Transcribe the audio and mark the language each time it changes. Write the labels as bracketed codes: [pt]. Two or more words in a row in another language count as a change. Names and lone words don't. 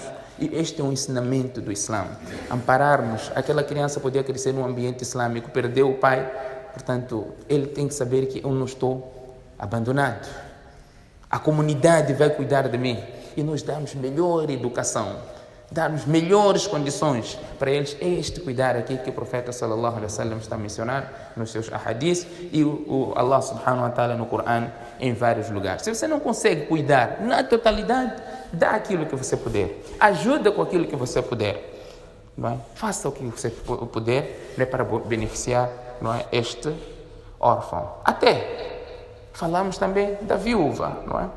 [pt] E este é um ensinamento do Islã. Ampararmos, aquela criança podia crescer num ambiente islâmico, perdeu o pai, portanto, ele tem que saber que eu não estou abandonado. A comunidade vai cuidar de mim e nós damos melhor educação, darmos melhores condições para eles. É este cuidar aqui que o profeta [ar] صلى الله عليه وسلم [pt] está a mencionar nos seus ahadith e o Allah [ar] سبحانه وتعالى [pt] no Corão em vários lugares. Se você não consegue cuidar na totalidade, dá aquilo que você puder, ajuda com aquilo que você puder, não é? Faça o que você puder, não é, para beneficiar, não é, este órfão. Até falamos também da viúva, não é?